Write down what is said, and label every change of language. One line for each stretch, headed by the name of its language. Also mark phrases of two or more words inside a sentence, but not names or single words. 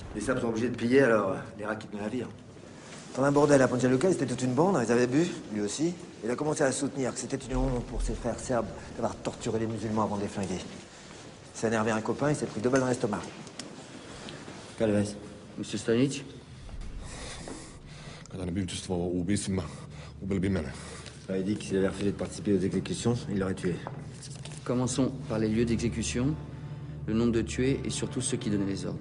French: Les Serbes sont obligés de piller, alors les rats quittent le navire. Dans un bordel à Banja Luka, c'était toute une bande, ils avaient bu, lui aussi. Il a commencé à soutenir que c'était une honte pour ses frères serbes d'avoir torturé les musulmans avant de les flinguer. Il s'est énervé un copain, il s'est pris 2 balles dans l'estomac. Calves. Monsieur Stanić?
Serbian: Kada ne bi učestvovao u ubistvima, ubili bi mene.
French: Il avait dit que s'il avait refusé de participer aux exécutions, il l'aurait tué. Commençons par les lieux d'exécution, le nombre de tués et surtout ceux qui donnaient les ordres.